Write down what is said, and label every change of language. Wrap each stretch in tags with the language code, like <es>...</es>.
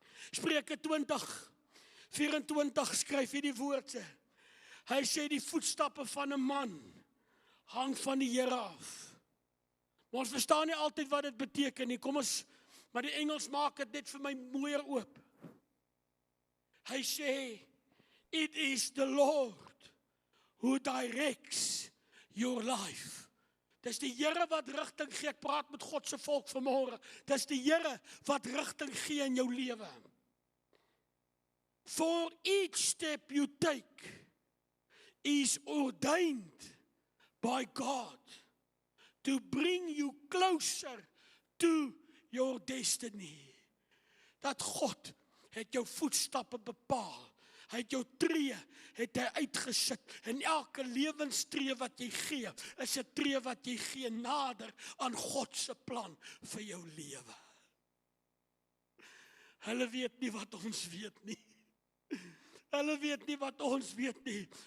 <af>Spreuke 20:24 skryf hierdie woorde. Hy sê die voetstappe van 'n man hang van die Here af. Maar ons verstaan nie altyd wat dit beteken nie. Kom ons, maar die Engels maak dit net vir my mooier oop. Hy sê,</af> <en>it is the Lord who directs your life.</en> <af>Dis die Here wat rigting gee. Ek praat met God se volk vanmôre. Dis die Here wat rigting gee in jou lewe.</af> <en>For each step you take is ordained by God to bring you closer to your destiny.</en> <af>Dat God het jou voetstappe bepaal. Hy het jou tree, het hy uitgesit. En elke lewenstree wat jy gee, is 'n tree wat jy gee nader aan God se plan vir jou lewe. Hulle weet nie wat ons weet nie. Hulle weet nie wat ons weet nie.</af>